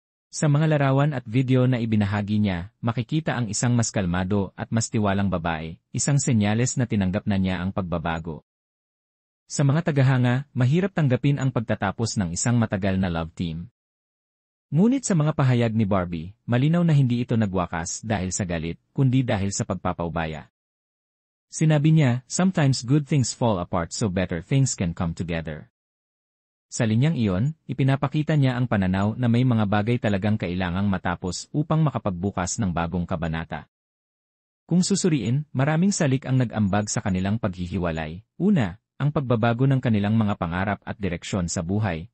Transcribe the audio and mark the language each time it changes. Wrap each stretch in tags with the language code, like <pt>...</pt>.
<tl>Sa mga larawan at video na ibinahagi niya, makikita ang isang mas kalmado at mas tiwalang babae, isang senyales na tinanggap na niya ang pagbabago. Sa mga tagahanga, mahirap tanggapin ang pagtatapos ng isang matagal na love team. Ngunit sa mga pahayag ni Barbie, malinaw na hindi ito nagwakas dahil sa galit, kundi dahil sa pagpapaubaya. Sinabi niya,</tl> <en>"Sometimes good things fall apart so better things can come together."</en> <tl>Sa linyang iyon, ipinapakita niya ang pananaw na may mga bagay talagang kailangang matapos upang makapagbukas ng bagong kabanata. Kung susuriin, maraming salik ang nag-ambag sa kanilang paghihiwalay. Una, ang pagbabago ng kanilang mga pangarap at direksyon sa buhay.</tl>